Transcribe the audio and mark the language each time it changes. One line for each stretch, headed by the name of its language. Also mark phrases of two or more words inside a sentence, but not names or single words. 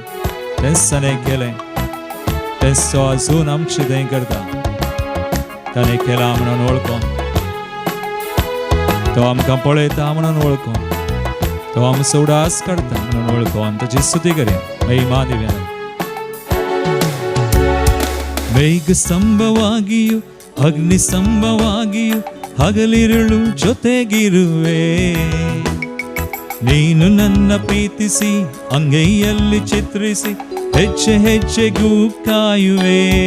Konkani: तेंच ताणें केलें, तेंच तो अजून आमचें थंय करता. ताणें केलां म्हणून वळखून, तो आमकां पळयता म्हणून वळखून, तो आमचो उडास काडता म्हणून वळखून ताची स्तुती करया, महिमा दिव्या.
Kannada: ಮೇಘ ಸ್ತಂಭವಾಗಿಯೂ ಅಗ್ನಿ ಸ್ತಂಭವಾಗಿಯೂ ಹಗಲಿರುಳು ಜೊತೆಗಿರುವೆ. ನೀನು ನನ್ನ ಪ್ರೀತಿಸಿ ಅಂಗೈಯಲ್ಲಿ ಚಿತ್ರಿಸಿ ಹೆಜ್ಜೆ ಹೆಜ್ಜೆಗೂ ಕಾಯುವೆ.